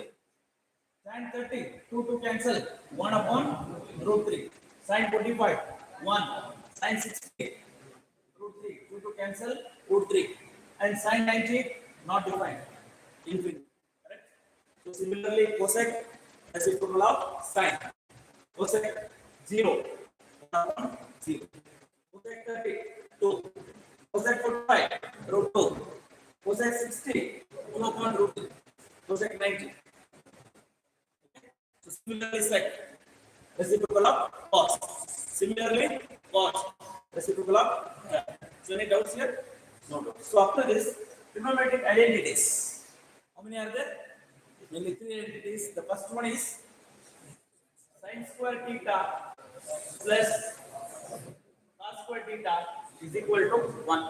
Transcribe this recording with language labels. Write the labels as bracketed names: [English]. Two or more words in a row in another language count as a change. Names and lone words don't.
[English] Tan 30, 2 to cancel, 1 upon root 3. Sin 45, 1. Sin 60, root 3, 2 to cancel, root 3. And sin 90, not defined, infinity. Correct? So similarly, cosec reciprocal of sin. Cosec 0, 1 upon 0. Cosec 30, 2. Cosec 45, root 2. Cosec 60, 2 upon root 3. Cosec 90. So similarly, sec reciprocal of cos. Similarly, cos reciprocal of tan. So any doubts here? No doubts. So after this, trigonometric identities. How many are there? Only three identities. The first one is sin square theta plus cos square theta is equal to 1.